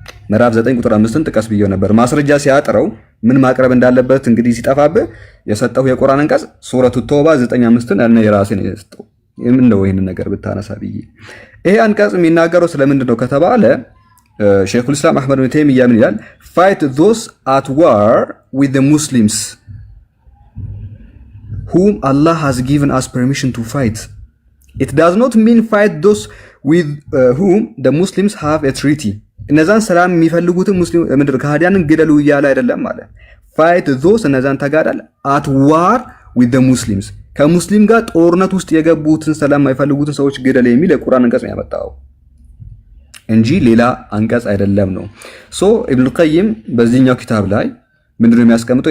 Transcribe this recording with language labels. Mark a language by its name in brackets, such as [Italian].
[Amharic] ምዕራፍ 9 ቁጥር 5ን ጥቀስ ብየው ነበር። ማስረጃ ሲያጥረው ምን ማቅረብ እንዳለበት እንግዲህ ሲጠፋብህ የሰጠው የቁርአን አንቀጽ ሱረቱ ተውባ 9:5ን እኔ የራሴ ነው የሰጠው። ምን ነው ይሄንን ነገር ብታነሳ ብዬ ይሄ አንቀጽ የሚናገረው ስለምንድን ነው ከተባለ ሼኹል ኢስላም አህመድ ኢብኑ ተይሚያ ምን ይላል? [English] fight those at war with the Muslims whom Allah has given us permission to fight. It does not mean fight those with whom the Muslims have a treaty. [Amharic] እነዛን ሰላም የሚፈልጉትን ሙስሊም ምድር ከሃዲያንን ግደሉ እያለ አይደለም ማለት። [English] fight those [Amharic] እነዛን ተጋደል [English] at war with the Muslims [Amharic] ከሙስሊም ጋር ጦርነት ውስጥ የገቡትን ሰላም የማይፈልጉትን ሰዎች ግደል የሚል የቁርአን አንቀጽ ነው ያመጣው እንጂ ሌላ አንቀጽ አይደለም ነው። ሶ ኢብኑ ቀይም በዚህኛው ኪታብ ላይ ምንድነው የሚያስቀምጠው?